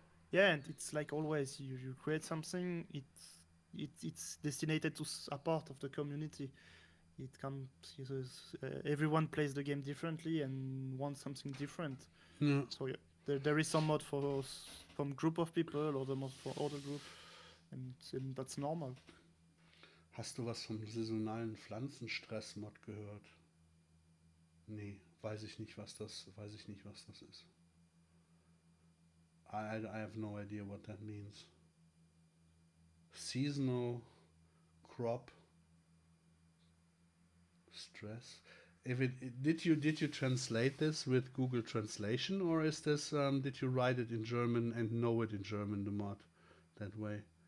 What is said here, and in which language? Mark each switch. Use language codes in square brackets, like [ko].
[en] Yeah, and it's like always, you create something, it's destined to a part of the community. It can everyone plays the game differently and wants something different. Yeah. So yeah, there is some mod for some group of people or the mod for other group, and that's normal. [de] Hast du was vom saisonalen Pflanzenstress-Mod gehört? Nee, weiß ich nicht, was das ist. [en] I have no idea what that means. Seasonal crop stress. Did you translate this with Google Translation, or is this did you write it in German and know it in German, the mod, that way?